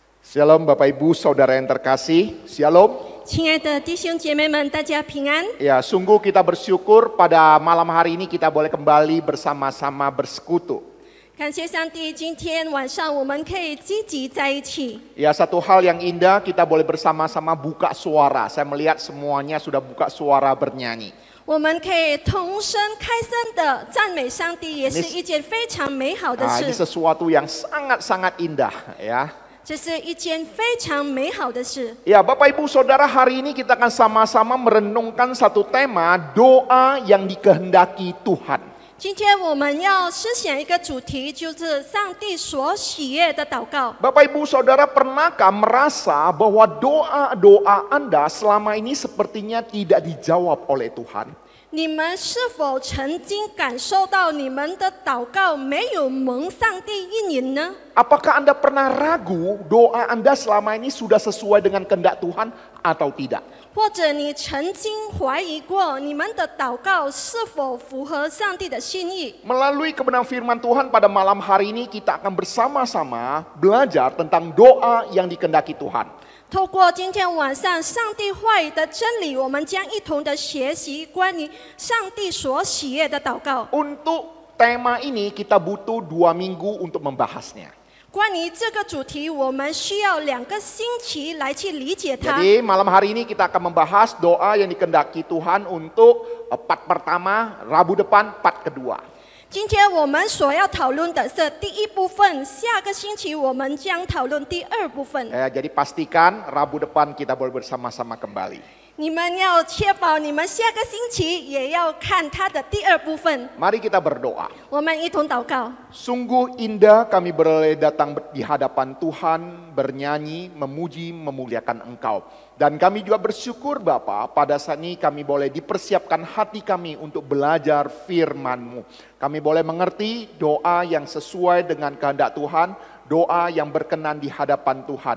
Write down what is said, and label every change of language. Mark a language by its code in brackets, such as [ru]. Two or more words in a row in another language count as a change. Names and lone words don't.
[id] Shalom Bapak Ibu Saudara yang terkasih, Shalom. [zh] 亲爱的弟兄姐妹们，大家平安。 [id] Ya, sungguh kita bersyukur pada malam hari ini kita boleh kembali bersama-sama bersekutu. [zh] 感谢上帝，今天晚上我们可以积极在一起。 [id] Ya, satu hal yang indah kita boleh bersama-sama buka suara. Saya melihat semuanya sudah buka suara bernyanyi. [zh] 我们可以同声开声的赞美上帝，也是一件非常美好的 [id] Ini [zh] 事。 [id] sesuatu yang sangat-sangat indah, ya. [zh] 这是一件非常美好的事。 [id] Ya, Bapak Ibu Saudara, hari ini kita akan sama-sama merenungkan satu tema, doa yang dikehendaki Tuhan. [zh] 今天我们要思想一个主题，就是上帝所喜悦的祷告。 [id] Bapak Ibu Saudara, pernahkah merasa bahwa doa-doa Anda selama ini sepertinya tidak dijawab oleh Tuhan? [zh] 你们是否曾经感受到你们的祷告没有蒙上帝应允呢？ [id] Apakah Anda pernah ragu doa Anda selama ini sudah sesuai dengan kehendak Tuhan atau tidak? [zh] 或者你曾经怀疑过你们的祷告是否符合上帝的心意？ [id] Melalui kebenaran firman Tuhan pada malam hari ini kita akan bersama-sama belajar tentang doa yang dikehendaki Tuhan. [zh] 透过今天晚上上帝话语的真理，我们将一同的学习关于上帝所喜悦的祷告。 [id] Untuk tema ini kita butuh 2 minggu untuk membahasnya. [zh] 关于这个主题，我们需要2个星期来去理解它。 [id] Jadi malam hari ini kita akan membahas doa yang dikehendaki Tuhan untuk part pertama, Rabu depan, part kedua. [zh] 今天我们所要讨论的是第一部分，下个星期我们将讨论第2部分。 [id] Jadi pastikan Rabu depan kita boleh bersama-sama kembali. [zh] 你们要确保你们下个星期也要看它的第2部分。 [id] Mari kita berdoa. [zh] 我们一同祷告。 [id] Sungguh indah kami boleh datang di hadapan Tuhan, bernyanyi, memuji, memuliakan Engkau. Dan kami juga bersyukur Bapa, pada saat ini kami boleh dipersiapkan hati kami untuk belajar firman-Mu. Kami boleh mengerti doa yang sesuai dengan kehendak Tuhan, doa yang berkenan di hadapan Tuhan.